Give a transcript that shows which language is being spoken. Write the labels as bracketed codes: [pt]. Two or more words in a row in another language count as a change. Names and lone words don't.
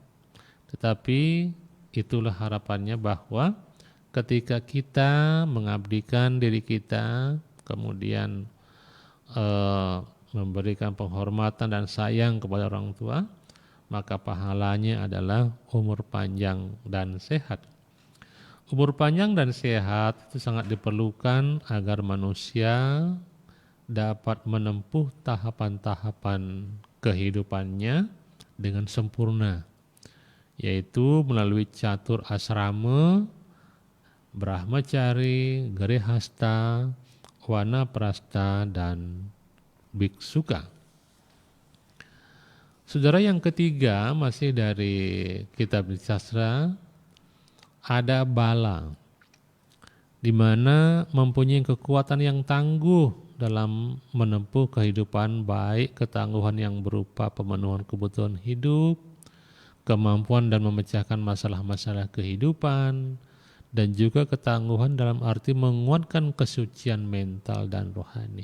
[id] Tetapi itulah harapannya bahwa ketika kita mengabdikan diri kita, kemudian memberikan penghormatan dan sayang kepada orang tua, maka pahalanya adalah umur panjang dan sehat. Umur panjang dan sehat itu sangat diperlukan agar manusia dapat menempuh tahapan-tahapan kehidupannya dengan sempurna, yaitu melalui catur asrama, brahmacari, gerehasta, wanaprastha, dan biksuka. Saudara, yang ketiga masih dari kitab sastra, ada bala, di mana mempunyai kekuatan yang tangguh dalam menempuh kehidupan, baik ketangguhan yang berupa pemenuhan kebutuhan hidup, kemampuan dan memecahkan masalah-masalah kehidupan, dan juga ketangguhan dalam arti menguatkan kesucian mental dan rohani.